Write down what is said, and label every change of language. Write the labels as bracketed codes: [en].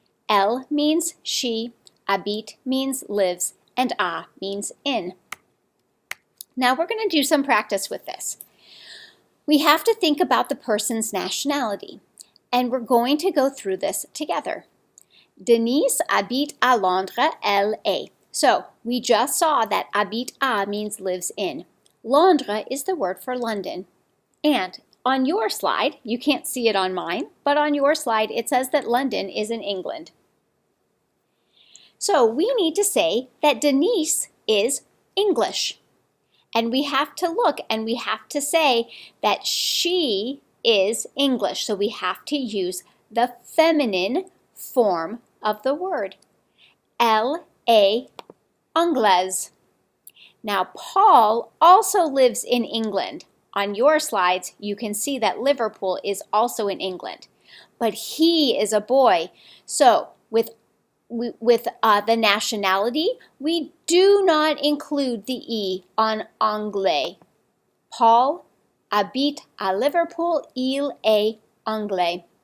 [en] Elle means she, habite means lives, and a means in. Now we're going to do some practice with this. We have to think about the person's nationality, and we're going to go through this together. [fr] Denise habite à Londres, LA. [en] So we just saw that habite à means lives in. Londres is the word for London. And on your slide, you can't see it on mine, but on your slide it says that London is in England. So we need to say that Denise is English. And we have to look and we have to say that she is English. So we have to use the feminine form of the word. [fr] Elle est anglaise. [en] Now Paul also lives in England. On your slides, you can see that Liverpool is also in England. But he is a boy. So with the nationality, we do not include the E on anglais. [fr] Paul habite à Liverpool, il est anglais.